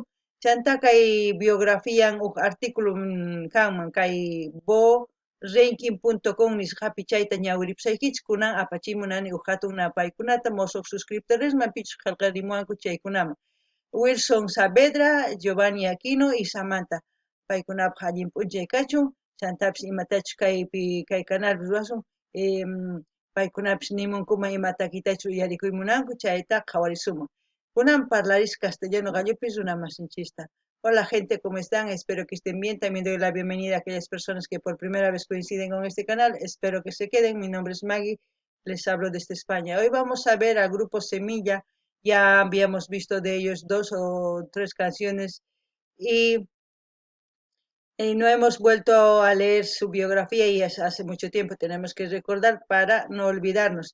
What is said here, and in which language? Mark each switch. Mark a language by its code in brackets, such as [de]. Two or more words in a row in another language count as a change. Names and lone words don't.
[qu] Chanta kay biografian uk artículo kanman kay boranking.com nisqapi chayta ñawiripusaykichis kunan apachimunani uk hatun napaykunata musuq suscriptoresman pichus qillqarimuwanku chaykunaman Wilson Saavedra, Giovanni Aquino y Samantha paykunapaq allin p'unchay kachun chantapis imatachus kaypi kay canalpi ruwasun paykunapis nimunkuman imatakitachu uyarikuymunanku chayta qhawarisumun. Kunan parlaris castellano gallopis una masinchista. [es] Hola gente, ¿cómo están? Espero que estén bien. También doy la bienvenida a aquellas personas que por primera vez coinciden con este canal. Espero que se queden. Mi nombre es Maggie, les hablo desde España. Hoy vamos a ver al grupo Semilla. Ya habíamos visto de ellos 2 o 3 canciones y no hemos vuelto a leer su biografía y hace mucho tiempo tenemos que recordar para no olvidarnos.